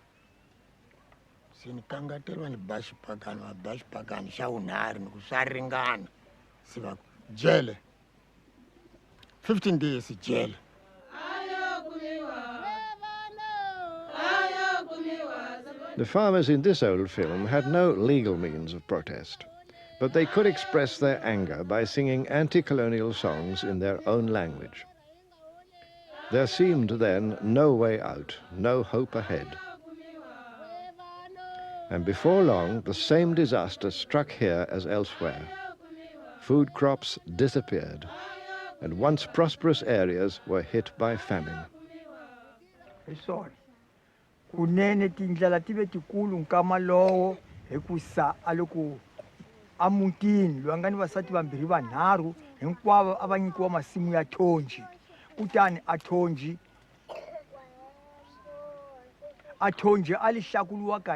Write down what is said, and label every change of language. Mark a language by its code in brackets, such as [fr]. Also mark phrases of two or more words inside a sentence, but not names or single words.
[ts] se ni kangateriwa ni ba xipakani va ba xipakani xa wunharhu ni ku swa ringana se va ku jele 15 days jele. [en] The farmers in this old film had no legal means of protest, but they could express their anger by singing anti-colonial songs in their own language. There seemed then no way out, no hope ahead. And before long, the same disaster struck here as elsewhere. Food crops disappeared, and once prosperous areas were hit by famine. [ts] Kunene tindlela tive tikulu nkama lowo hikusa aloko amutini lwangani vasati vambirhi vanharhu hinkwavo a va nyikiwa masimu ya thonji kutani athonji a li hlakuriwa